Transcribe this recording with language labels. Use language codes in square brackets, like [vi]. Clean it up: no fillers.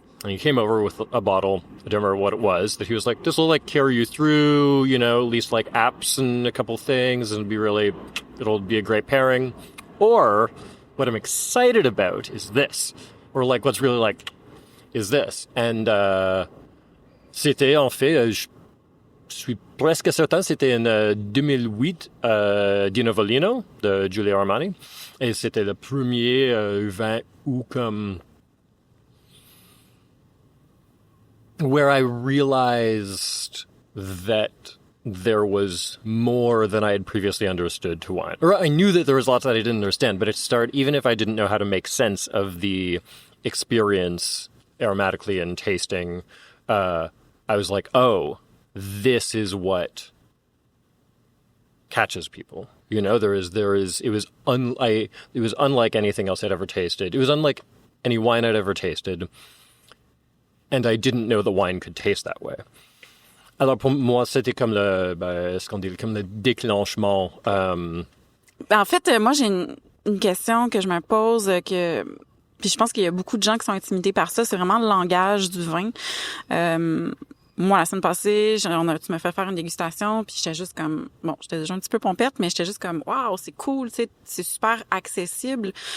[en] And he came over with a bottle, I don't remember what it was, that he was like, this will like carry you through, you know, at least like apps and a couple things, and it'll be a great pairing. Or what I'm excited about is this. Or like what's really like is this. [fr] And c'était en fait, je suis presque certain, c'était en 2008 Di Novolino de Giulio Armani. Et c'était le premier vin où comme [en] where I realized that there was more than I had previously understood to wine. Or I knew that there was lots that I didn't understand, but it started, even if I didn't know how to make sense of the experience aromatically and tasting, I was like, oh, this is what catches people. You know, it was unlike anything else I'd ever tasted. It was unlike any wine I'd ever tasted. And I didn't know the wine could taste that way. [fr] Alors pour moi, c'était comme comme le déclenchement. En fait, moi, j'ai une question que je me pose, puis je pense qu'il y a beaucoup de gens qui sont intimidés par ça. C'est vraiment le langage du vin. Moi, la semaine passée, tu m'as fait faire une dégustation, puis j'étais juste comme, bon, j'étais déjà un petit peu pompette, mais j'étais juste comme, waouh, c'est cool, tu sais, c'est super accessible.